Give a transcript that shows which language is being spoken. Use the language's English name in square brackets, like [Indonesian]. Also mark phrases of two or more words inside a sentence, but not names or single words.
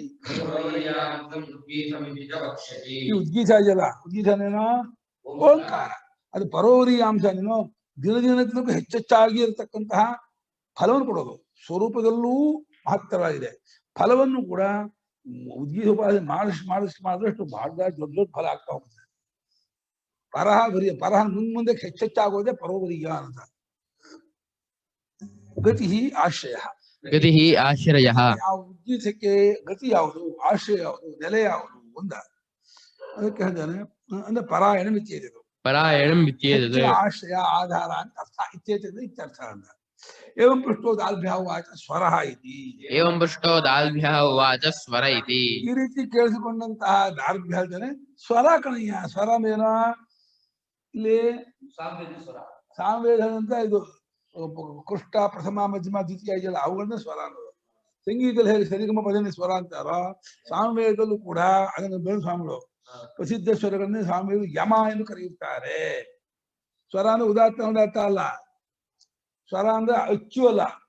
[Kannada] ಈ ಉದ್ಗೀತ ಇದೆಯಲ್ಲ ಉದ್ಗೀತನೇನೋ ಓಂಕಾರ ಅದು ಪರೋವರೀಯಾಂಶನೇನೋ ದಿನ ದಿನಕ್ಕೂ ಹೆಚ್ಚೆಚ್ಚಾಗಿ ಇರತಕ್ಕಂತಹ ಫಲವನ್ನು ಕೊಡೋದು ಸ್ವರೂಪದಲ್ಲೂ ಮಹತ್ತರವಾಗಿದೆ ಫಲವನ್ನು ಕೂಡ ಉದ್ಗೀತ ಉಪಾಸನೆ ಮಾಡಿದಷ್ಟು ಬಹಳ ದೊಡ್ಡ ದೊಡ್ಡ ಫಲ ಆಗ್ತಾ ಹೋಗ್ತದೆ ಪರಹ ಬರೀ ಪರಹ ಮುಂದೆ ಹೆಚ್ಚೆಚ್ಚಾಗೋದೇ ಪರೋವರೀಯ ಅಂತ ಗತಿ ಆಶ್ರಯ ಗತಿ ಆಶ್ರಯ ಯಾವ ಉದ್ಗೀತಕ್ಕೆ ಗತಿ ಯಾವುದು ಆಶ್ರಯ ಯಾವುದು ನೆಲೆ ಯಾವುದು ಒಂದ ಅದಕ್ಕೆ ಹೇಳ್ತಾನೆ ಅಂದ್ರೆ [Sanskrit] ಪರಾಯಣ ಮಿತ್ಯೇತದು ಪರಾಯಣಂ ವಿದ್ಯೇತದೆ [Kannada] ಆಶ್ರಯ ಆಧಾರ ಅಂತ ಅರ್ಥ ಇತ್ಯೇತದ ಇತ್ಯರ್ಥ ಅಂತ [Sanskrit] ಏವಂ ಪೃಷ್ಟೋ ದಾಲ್ಭ್ಯ ಉವಾಚ ಸ್ವರಃ ಇತಿ ಏವಂ ಪೃಷ್ಟೋ ದಾಲ್ಭ್ಯಃ ಉವಾಚ ಸ್ವರ ಇತಿ [Kannada] ಈ ರೀತಿ ಕೇಳಿಸಿಕೊಂಡಂತಹ ದಾಲ್ಭ್ಯ ಹೇಳ್ತಾನೆ ಸ್ವರ ಕಣಯ್ಯ ಸ್ವರ ಮೇನ ಇಲ್ಲಿ ಸಾಮವೇದ ಅಂತ ಇದು ಕೃಷ್ಟ ಪ್ರಥಮ ಮಧ್ಯಮ ದ್ವಿತೀಯ ಇದೆಯಲ್ಲ ಅವುಗಳನ್ನ ಸ್ವರ ಅನ್ನೋದು ಸಂಗೀತದಲ್ಲಿ ಹೇಗೆ ಸರಿಗಮ ಪದನೆ ಸ್ವರ ಅಂತಾರೋ ಸಾಮವೇದಲ್ಲೂ ಕೂಡ ಅದನ್ನು ಬೇರೆ ಸ್ವಾಮಿಗಳು ಪ್ರಸಿದ್ಧ ಸ್ವರಗಳನ್ನೇ ಸ್ವಾಮಿಗಳು ಯಮ ಎಂದು ಕರೆಯುತ್ತಾರೆ ಸ್ವರ ಅಂದ್ರೆ ಉದಾತ್ತ ಅಲ್ಲ ಸ್ವರ ಅಂದ್ರೆ ಅಚ್ಚು ಅಲ್ಲ